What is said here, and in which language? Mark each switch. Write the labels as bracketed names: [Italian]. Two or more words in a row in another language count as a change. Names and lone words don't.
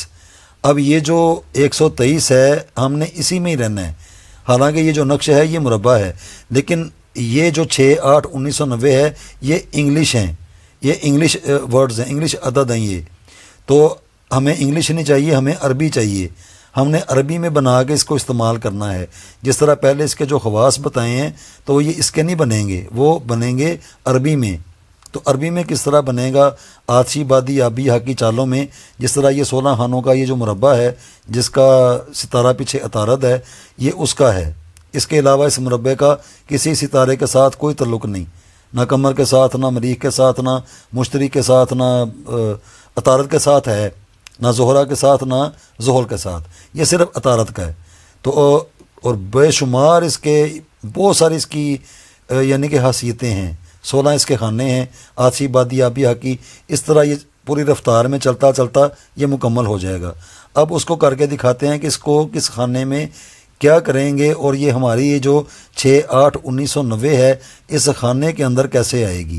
[Urdu] اب یہ جو 123 ہے ہم نے اسی میں ہی رہنا ہے، حالانکہ یہ جو نقش ہے یہ مربع ہے، لیکن یہ جو 6-8-1990 ہے یہ انگلش ہیں، یہ انگلش ورڈز ہیں، انگلش عدد ہیں یہ۔ تو ہمیں انگلش نہیں چاہیے، ہمیں عربی چاہیے، ہم نے عربی میں بنا کے اس کو استعمال کرنا ہے۔ جس طرح پہلے اس کے جو خواص بتائے ہیں تو یہ اس کے نہیں بنیں گے، وہ بنیں گے عربی میں۔ تو عربی میں کس طرح بنے گا؟ آتشی بادی آبی حقی چالوں میں، جس طرح یہ 16 خانوں کا یہ جو مربع ہے جس کا ستارہ پیچھے عطارد ہے، یہ اس کا ہے۔ اس کے علاوہ اس مربع کا کسی ستارے کے ساتھ کوئی تعلق نہیں، نہ قمر کے ساتھ، نہ مریخ کے ساتھ، نہ مشتری کے ساتھ، نہ عطارد کے ساتھ ہے، نہ زہرہ کے ساتھ، نہ زحل کے ساتھ، یہ صرف عطارد کا ہے۔ تو اور بے شمار اس کے بہت ساری اس کی یعنی کہ حیثیتیں ہیں، 16 اس کے خانے ہیں، آتشی بادی آبی حقی، اس طرح یہ پوری رفتار میں چلتا چلتا یہ مکمل ہو جائے گا۔ اب اس کو کر کے دکھاتے ہیں کہ اس کو کس خانے میں کیا کریں گے، اور یہ ہماری یہ جو 6-8-1990 ہے اس خانے کے اندر کیسے آئے گی۔